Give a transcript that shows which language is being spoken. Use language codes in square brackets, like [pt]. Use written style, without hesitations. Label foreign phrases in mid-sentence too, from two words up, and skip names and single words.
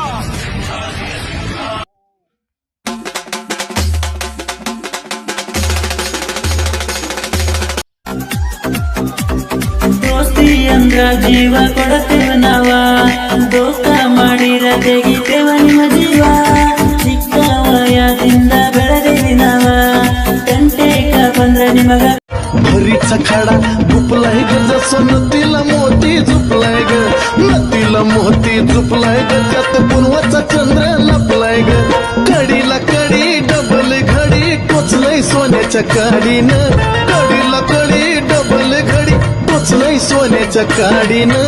[kn] ದೋಸ್ತಿ ಅಂದ್ರ ಜೀವ ಕೊಡತೇವ ನಾವ, ದೋಸ್ತ ಮಾಡಿರ ತೆಗಿತೇವ ನಿಮ್ಮ ಜೀವ. ಚಿಕ್ಕ ವಯದಿಂದ ಬೆಳೆದೇವಿ ನಾವ, ತಂಟೆಗ ಬಂದ್ರ ನಿಮಗ [mr] भरीचा खडा झुपलाय ग, जसं नदीला मोती झुपलाय ग. नदीला मोती झुपलाय ग, त्यात पूर्वाचा चंद्र लपलाय ग. कडीला कडी डबल घडी टोचलय सोन्याच्या काडीनं. कडीला कडी डबल घडी टोचलय सोन्याच्या काडीनं.